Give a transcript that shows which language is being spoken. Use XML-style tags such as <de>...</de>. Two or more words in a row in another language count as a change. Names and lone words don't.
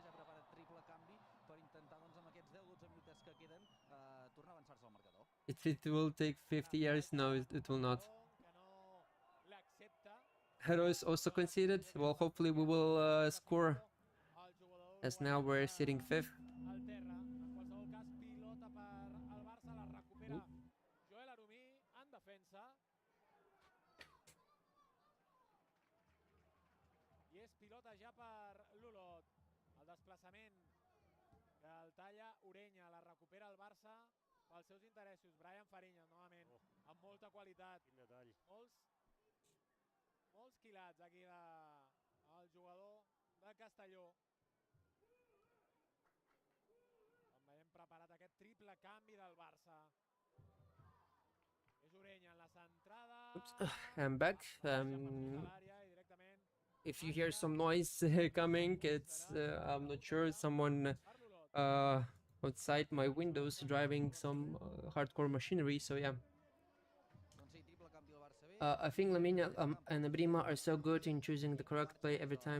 <en>It will take 50 years. No, it will not. Hero is also conceded. Well, hopefully we will score, as now we're sitting 5th.</en> <ca>I és pilota ja per l'Olot. El desplaçament que el talla Orenya, la recupera el Barça pels seus interessos. Brian Fariñas, novament, amb molta qualitat. Quin detall. Molts quilats aquí el jugador de Castelló. Com veiem preparat aquest triple canvi del Barça. És Orenya en la centrada.</ca> <en>Oops, I'm back. If you hear some noise coming, it's I'm not sure, someone outside my windows driving some hardcore machinery, so yeah. I think Lamine and Abrima are so good in choosing the correct play every time.</en>